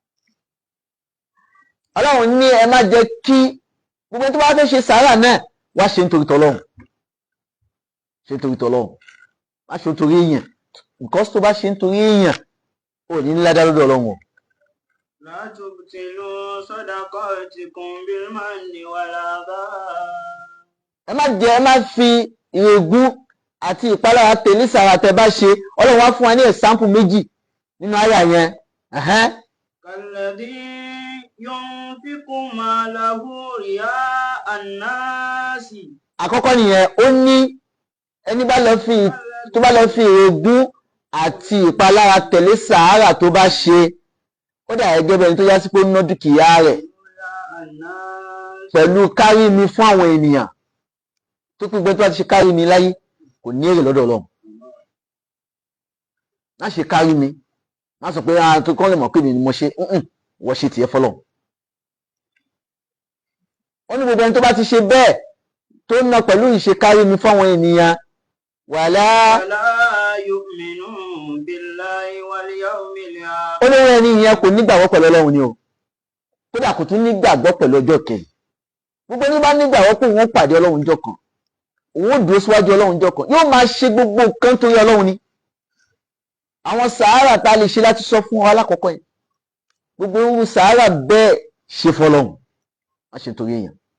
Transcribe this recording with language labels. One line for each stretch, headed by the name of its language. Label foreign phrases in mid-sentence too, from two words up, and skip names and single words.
Yoruba: Ọlọ́run ní ẹ má jẹ́ kí gbogbo tó bá fẹ́ ṣe sàárà náà wá ṣe nítorí tọ́lọ́run. Ṣe nítorí tọ́lọ́run. Má ṣe nítorí èèyàn. Because tó bá ṣe nítorí èèyàn, ò ní ládá lọ́dọ̀ Ọlọ́run o.
Arabic: لا تبطلوا صدقاتكم بالمن والأذى.
Yoruba: Ẹ má fi ìrègùn àti ìpalára tẹ̀lé sàárà tẹ́ bá ṣe. Ọlọ́run wá fún wa ní example méjì nínú àyà yẹn.
Arabic: كالذي ينفق ماله رئاء الناس.
Yoruba: Àkọ́kọ́ nìyẹn, ó ní ẹni tó bá lọ fi ìrègùn àti ìpalára tẹ̀lé sàárà tó bá ṣe, ó dà gẹ́gẹ́ bẹ́ẹ̀ ni tó yá sí pé ó ná dúkìá rẹ̀ pẹ̀lú kárí mi fún àwọn ènìyàn. Tó pín gbé tó bá ti ṣe kárí mi láyé kò ní èrè lọ́dọ̀ Ọlọ́run. Má ṣe kárí mi, má sọ pé tó kọ́ lè mọ̀ pé mi ni mo ṣe. wọ́n ṣe tiẹ̀ fọ́lọ́run. Ó ní gbogbo ẹni tó bá ti ṣe bẹ́ẹ̀ tó ń ná pẹ̀lú ìṣe kárí mi fáwọn ènìyàn wàlá
Arabic: يؤمن بالله واليوم
Yoruba: ó ní ẹni ìyẹn kò nígbàgbọ́ pẹ̀lú Ọlọ́run ni o, kódà kò tún nígbàgbọ́ pẹ̀lú ọjọ́ kẹyìn. Gbogbo ẹni bá nígbàgbọ́ pé òun pàdé Ọlọ́run jọ kan, òun ó dúró síwájú Ọlọ́run jọ kan, yóò máa ṣe gbogbo nǹkan torí Ọlọ́run ni. Àwọn sàárà tá a lè ṣe láti sọ fún wa lákọ̀ọ́kọ́ yẹn, gbogbo irú sàárà bẹ́ẹ̀ ṣe fọ́lọ́run, má ṣe torí èèyàn.